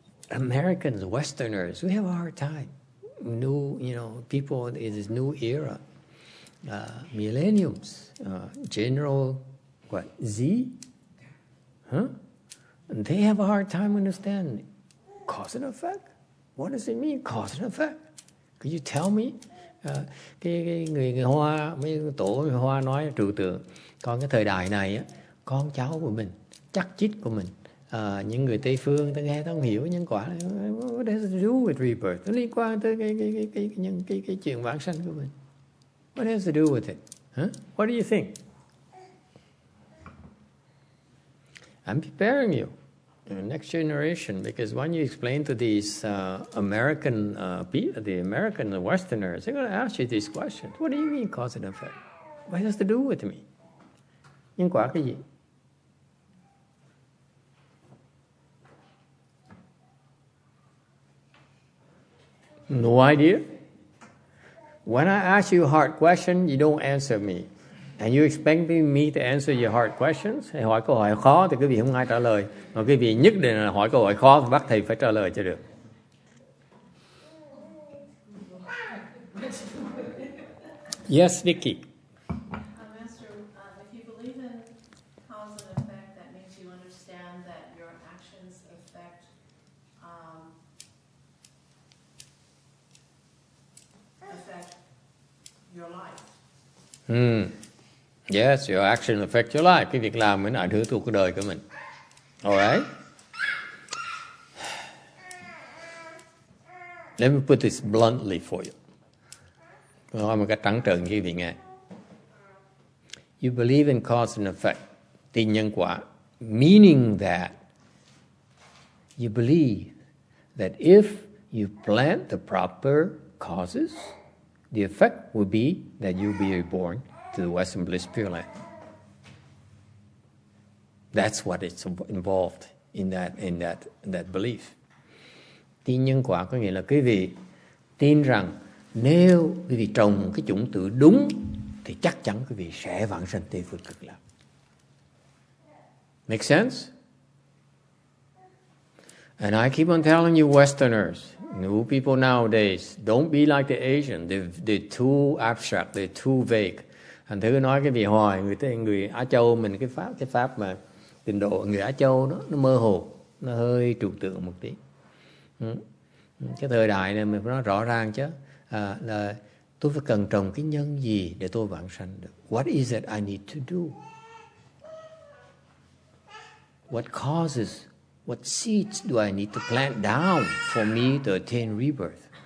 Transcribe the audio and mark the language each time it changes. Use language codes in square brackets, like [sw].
[en] Americans, Westerners, we have a hard time. New, people in this new era, millenniums, General, Z? Huh? And they have a hard time understanding cause and effect. What does it mean, cause and effect? Could you tell me? [vi] Cái người Hoa, mấy tổ người Hoa nói trừu tượng. Còn cái thời đại này á, con cháu của mình, chắc chít của mình, những người Tây phương ta nghe ta không hiểu nhân quả. [en] What does it do with rebirth? [vi] Nó liên quan tới cái chuyện vãng sanh của mình. [en] What has to do with it? Huh? What do you think? I'm preparing you, the next generation, because when you explain to these American people, the American the Westerners, they're going to ask you these questions. What do you mean cause and effect? What has to do with me? [vi] Nhân quả cái gì? [en] No idea. When I ask you a hard question, you don't answer me. And you expect me to answer your hard questions? [vi] Hay hỏi câu hỏi khó thì quý vị không ai trả lời. Mà quý vị nhất định là hỏi câu hỏi khó thì bắt thầy phải trả lời cho được. [en] Yes, Vicky. Master, if you believe in cause and effect, that makes you understand that your actions affect your life. Yes, your action affect your life. [vi] Cái việc làm nó ảnh hưởng tới cuộc đời của mình. [en] Alright? Let me put this bluntly for you. [vi] Nói một cách trắng trợn cho quý vị nghe. [en] You believe in cause and effect, [vi] tin nhân quả, [en] meaning that you believe that if you plant the proper causes, the effect will be that you'll be reborn to the Western Bliss Pure Land. That's what it's involved in that belief. [vi] Tin nhân quả có nghĩa là quý vị tin rằng nếu quý vị trồng cái chủng tử đúng thì chắc chắn quý vị sẽ vãng sanh Tây phương cực lạc. [en] Make sense? And I keep on telling you Westerners, new people nowadays, don't be like the Asian. They're too abstract, they're too vague. [vi] Thành thử nói cái vị hoài người Á Châu mình cái pháp mà trình độ người Á Châu nó mơ hồ, nó hơi trừu tượng một tí. Cái thời đại này mình phải nói rõ ràng chứ, là tôi phải cần trồng cái nhân gì để tôi vãng sanh được. [en] What is it I need to do? What causes, what seeds do I need to plant down for me to attain rebirth?